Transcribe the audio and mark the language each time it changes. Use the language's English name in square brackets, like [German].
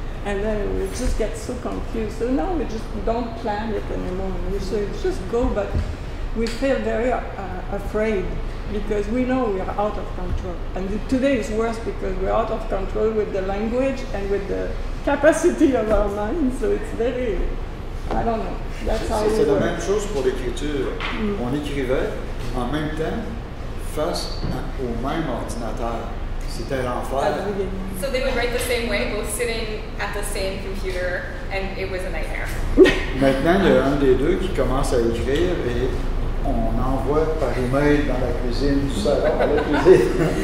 [English] And then we just get so confused. So now we just don't plan it anymore. We say, just go, but we feel very afraid, because we know we are out of control. And today is worse because we're out of control with the language and with the capacity of our mind. So it's very, I don't know. That's how we [French] C'est la [English] work. [French] même chose pour l'écriture. On écrivait en même temps face au même ordinateur. C'était l'enfer. [English] So they would write the same way, both sitting at the same computer, and it was a nightmare. [French] Maintenant, il y a un des deux qui commence à écrire et on envoie par email dans la cuisine du salon à la cuisine.